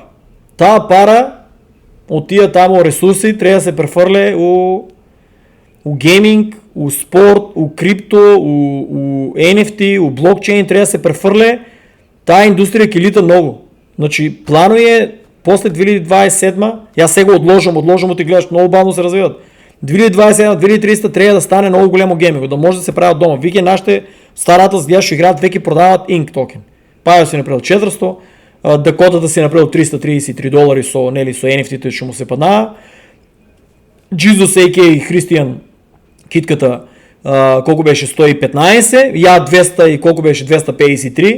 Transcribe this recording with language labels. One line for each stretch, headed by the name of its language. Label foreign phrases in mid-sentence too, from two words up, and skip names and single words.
Macedonian: Таа пара, од тие таму ресурси, треба да се префрле у гейминг, у спорт, у крипто, у NFT, у блокчейн, треба да се префрле. Таа индустрија ќе лита многу. Значи, планови е после 2027, јас сега одложам, ти гледаш, многу бавно се развиват.
Bulgarian: 2027-2030 трябва да стане много голямо гейминг, да може да се прави от дома.
Macedonian: Вие нашите старата гледаш што играат, веќе продават Ink токен. Пајо си направил 400, Дакота да си направил $333 со NFT-те што му се паднаа. Jesus AK Християн китката колку беше 115, ја 200 и колку беше 253.